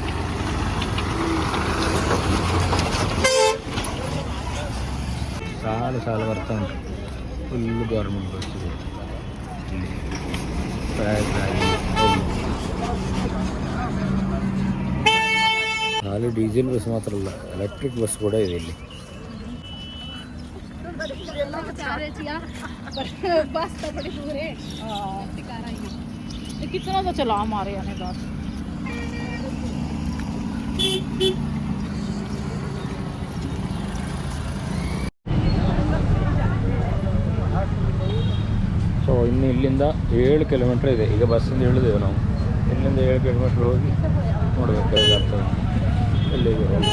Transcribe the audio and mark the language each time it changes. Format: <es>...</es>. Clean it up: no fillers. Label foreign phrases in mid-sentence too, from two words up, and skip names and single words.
<kn>ಸಾಲು ಬರ್ತಾ ಉಂಟು. ಫುಲ್ಲು</kn> <en>government bus</en> <kn>ಇದೆ. ಖಾಲಿ</kn> <en>diesel bus</en> <kn>ಮಾತ್ರ ಅಲ್ಲ,</kn> <en>electric bus</en> <kn>ಕೂಡ ಇದೆ ಇಲ್ಲಿ.</kn> <hi>कितना तो चला हमारे आने बाद.</hi> <kn>ಸೊ ಇನ್ನು ಇಲ್ಲಿಂದ 7 ಕಿಲೋಮೀಟ್ರ್ ಇದೆ. ಈಗ ಬಸ್ಸಿಂದ ಇಳಿದೆವು ನಾವು. ಇಲ್ಲಿಂದ 7 ಕಿಲೋಮೀಟ್ರ್ ಹೋಗಿ ನೋಡಬೇಕು ಹೇಗಾಗ್ತದೆ ಎಲ್ಲಿಗೆ.</kn>